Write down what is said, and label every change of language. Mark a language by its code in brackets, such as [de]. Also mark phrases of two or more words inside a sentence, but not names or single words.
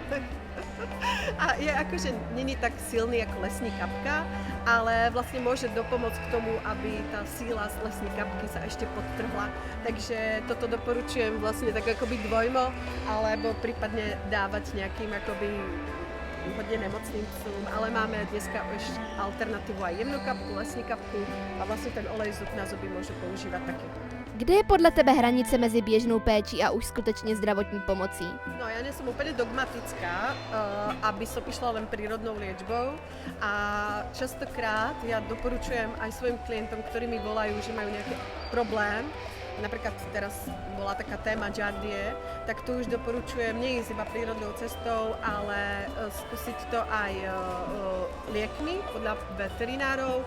[sk] A je akože není tak silný ako lesní kapka, ale vlastne môže dopomôcť k tomu, aby tá síla z lesní kapky sa ešte podtrhla. Takže toto doporučujem vlastne tak akoby dvojmo, alebo prípadne dávať nejakým akoby hodne nemocným psům, ale máme dneska už alternatívu aj jemnú kapku, lesní kapku a vlastne ten olej zub na zuby môžu používať taky. [cs] Kde je podle tebe hranice mezi běžnou péčí a už skutečně zdravotní pomocí? [sk] No ja nie som úplne dogmatická, aby som išla len prírodnou liečbou a častokrát ja doporučujem aj svojim klientom, ktorí mi volajú, že majú nejaký problém, napríklad teraz bola taká téma Jardie, tak tu už doporučujem neísť iba prírodnou cestou, ale skúsiť to aj liekmi podľa veterinárov.